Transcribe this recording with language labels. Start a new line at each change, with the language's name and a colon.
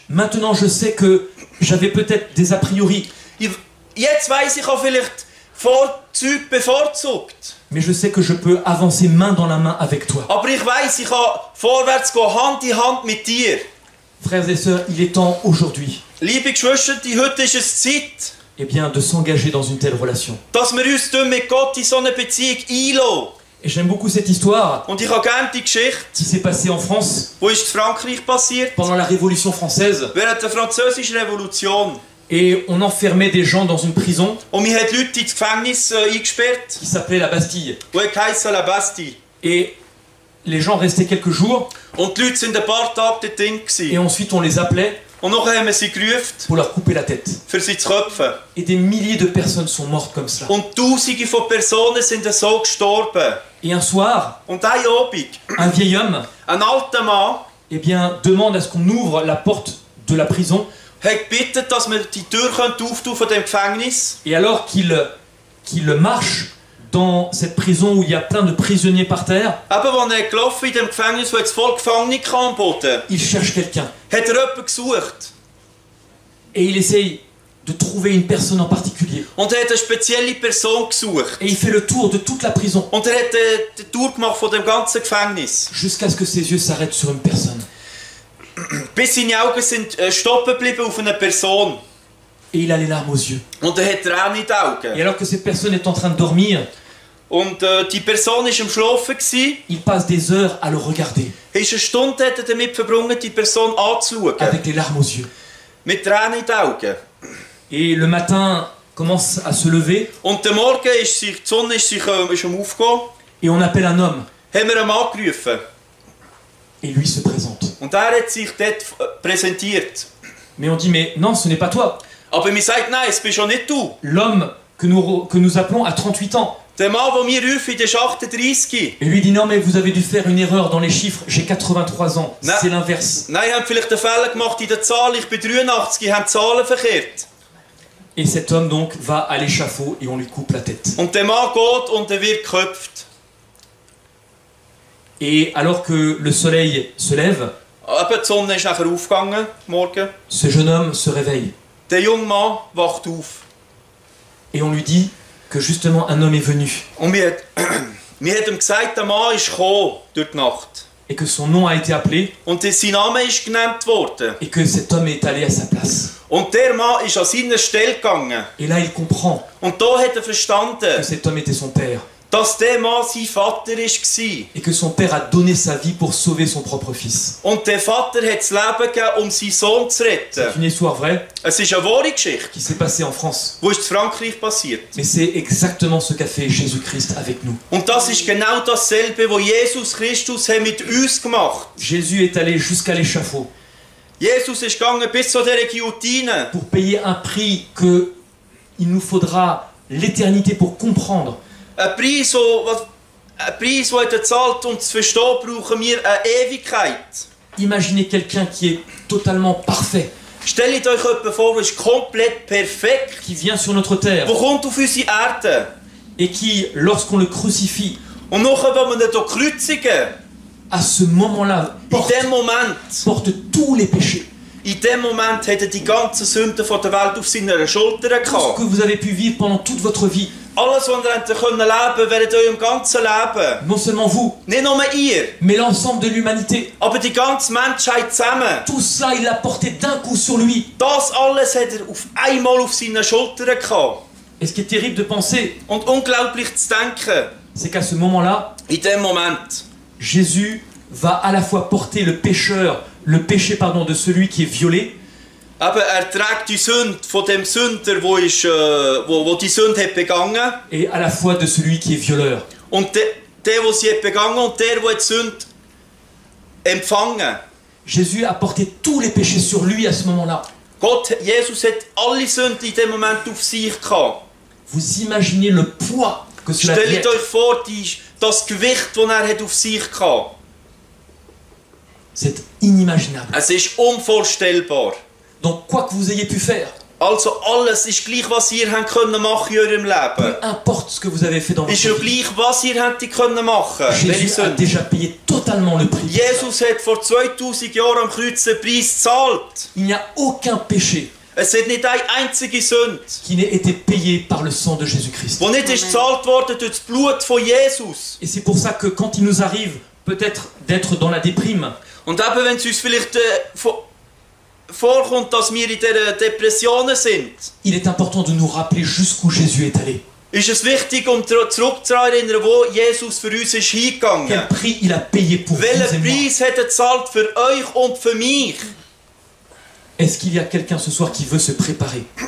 French: Maintenant je sais que j'avais peut-être des a priori.
German: Jetzt weiss ich auch vielleicht Vorzüge bevorzugt.
French: Mais je sais que je peux avancer main dans la main avec toi.
German: Aber ich weiss, ich kann vorwärts gehen, Hand in Hand mit dir.
French: Frères et sœurs, il est temps aujourd'hui,
German: Liebe Geschwister, heute ist es Zeit,
French: eh bien, de s'engager dans une telle relation.
German: dass wir uns mit Gott in so eine Beziehung einlassen.
French: Et j'aime beaucoup cette histoire
German: Und ich habe gerne die Geschichte,
French: qui s'est passée en France
German: die ist in Frankreich passiert,
French: pendant la Révolution française.
German: während der Französischen Revolution.
French: Et on enfermait des gens dans une prison
German: Und man hat Leute ins Gefängnis eingesperrt,
French: qui s'appelait la Bastille.
German: die heissen La Bastille.
French: Et les gens restaient quelques jours
German: Und die Leute sind ein paar Tage dort drin
French: et
German: gewesen.
French: ensuite on les appelait
German: Und nachher haben wir sie gerufen,
French: pour leur couper la tête.
German: für sie zu köpfen.
French: Et des milliers de personnes sont mortes comme cela.
German: Und Tausende von Personen sind so gestorben.
French: Et un soir,
German: Und ein Abend,
French: un vieil homme
German: ein alter Mann
French: eh bien, demande à ce qu'on ouvre la porte de la prison.
German: hat gebeten, dass wir die Tür auftun von dem Gefängnis.
French: Et alors qu'il marche dans cette prison où il y a plein de prisonniers par terre,
German: Eben, als er gelaufen in dem Gefängnis, wo jetzt voll Gefangene am Boden,
French: il cherche quelqu'un.
German: hat er jemanden gesucht.
French: Et il essaye de trouver une personne en particulier.
German: Und er hat eine spezielle Person gesucht.
French: Et il fait le tour de toute la prison
German: Und er hat die Tour gemacht von dem ganzen Gefängnis.
French: jusqu'à ce que ses yeux s'arrêtent sur une personne.
German: Bis seine Augen sind stoppen geblieben auf einer Person.
French: Et il a les larmes aux yeux.
German: Und er hat Tränen in den Augen.
French: Et alors que cette personne est en train de dormir,
German: Und die Person war am Schlafen gewesen.
French: il passe des heures à le regarder
German: Ist eine Stunde hat er damit verbrungen, die Person anzuschauen.
French: avec les larmes aux yeux.
German: Mit Tränen in den Augen.
French: Et le matin commence à se lever
German: Und der Morgen ist die Sonne ist am Aufgehen.
French: et on appelle un homme.
German: Haben wir einen Mann gerufen.
French: Et lui se présente.
German: Und er hat sich dort präsentiert.
French: Mais on dit, mais non, ce n'est pas toi.
German: Aber mir sagt, nein, es bist schon nicht du.
French: L'homme que nous appelons a 38 ans.
German: Der Mann, den wir rufen, der ist 38.
French: Et lui dit, non, mais vous avez dû faire une erreur dans les chiffres. J'ai 83 ans. Non. C'est l'inverse.
German: Nein, ihr habt vielleicht einen Fehler gemacht in der Zahl. Ich bin 83, ihr habt die Zahlen verkehrt.
French: Et cet homme donc va à l'échafaud et on lui coupe la tête.
German: Und der Mann geht und er wird geköpft.
French: Et alors que le soleil se lève,
German: Eben, die Sonne ist nachher aufgegangen, morgen.
French: ce jeune homme se réveille.
German: Der junge Mann wacht auf.
French: Et on lui dit que justement un homme est venu.
German: Und mir hat ihm gesagt, der Mann ist gekommen durch die Nacht.
French: Et que son nom a été appelé.
German: Und sein Name ist genannt worden.
French: Et que cet homme est allé à sa place.
German: Und der Mann ist an seiner Stelle gegangen.
French: Et là il comprend
German: Und da hat er
French: que
German: verstanden,
French: cet homme était son père.
German: dass der Mann sein Vater war.
French: Et que son père a donné sa vie pour sauver son propre fils.
German: Und der Vater hat das Leben gegeben, um seinen Sohn zu retten.
French: C'est une histoire vraie
German: Es ist eine wahre Geschichte,
French: qui s'est passée en France.
German: die ist in Frankreich passiert.
French: Mais c'est exactement ce qu'a fait Jésus-Christ avec nous.
German: Und das ist genau dasselbe, was Jesus Christus hat mit uns gemacht.
French: Jésus est allé jusqu'à l'échafaud
German: Jesus ist gegangen bis zu dieser Guillotine,
French: pour payer un prix que il nous faudra l'éternité pour comprendre.
German: ein Preis, der er zahlt, um zu verstehen, brauchen wir eine Ewigkeit.
French: Imaginez quelqu'un qui est totalement parfait,
German: Stellt euch jemanden vor, der ist komplett perfekt,
French: qui vient sur notre terre
German: der kommt auf unsere Erde.
French: et qui, lorsqu'on le crucifie,
German: Und nachher, wenn wir ihn hier kreuzigen,
French: à ce moment-là, porte tous les péchés.
German: in dem Moment hat er die ganzen Sünden von der Welt auf seiner Schulter
French: Tout ce
German: gehabt.
French: que vous avez pu vivre pendant toute votre vie,
German: Alles, was ihr leben könnt während eurem ganzen Leben.
French: non seulement vous,
German: Nicht nur ihr,
French: mais l'ensemble de l'humanité.
German: aber die ganze Menschheit zusammen.
French: Tout cela, il l'a porté d'un coup sur lui.
German: Das alles hat er auf einmal auf seinen Schultern gehabt.
French: Et ce qui est terrible de penser,
German: Und unglaublich zu denken,
French: c'est qu'à ce moment-là,
German: in dem Moment,
French: Jésus va à la fois porter le péché de celui qui est violé,
German: Aber trägt die Sünde von dem Sünder, wo die Sünde hat begangen.
French: et à la fois de celui qui est violeur.
German: Und der sie hat begangen und der die Sünde empfangen.
French: Jésus a porté tous les péchés sur lui à ce moment-là.
German: Jesus hat alle Sünden in dem Moment auf sich gehabt.
French: Vous imaginez le poids que cela
German: Stellt
French: fait.
German: euch vor, das Gewicht, das hat auf sich gehabt.
French: C'est inimaginable.
German: Es ist unvorstellbar.
French: Donc quoi que vous ayez pu faire,
German: Also alles ist gleich, was ihr habt können machen in eurem Leben.
French: peu importe ce que vous avez fait dans
German: Ist ja
French: votre vie,
German: gleich, was ihr hättet können machen. Welche
French: Jésus a
German: Sünde?
French: déjà payé totalement le prix.
German: Jesus hat vor 2000 Jahren am Kreuz den Preis gezahlt.
French: Il n'y a aucun péché
German: Es hat nicht eine einzige Sünde,
French: qui n'ait été payé par le sang de Jésus-Christ.
German: die nicht ist gezahlt worden durch das Blut von Jesus.
French: Et c'est pour ça que quand il nous arrive peut-être d'être dans la déprime,
German: Und eben, wenn es uns vielleicht vorkommt, dass wir in dieser Depressionen sind,
French: il est important de nous rappeler jusqu'où Jésus est allé.
German: ist es wichtig, um zurückzuerinnern, wo Jesus für uns ist hingegangen.
French: Quel prix il a payé pour vous et
German: Welchen
French: moi.
German: Preis hat er gezahlt für euch und für mich?
French: Est-ce qu'il y a quelqu'un ce soir qui veut se préparer,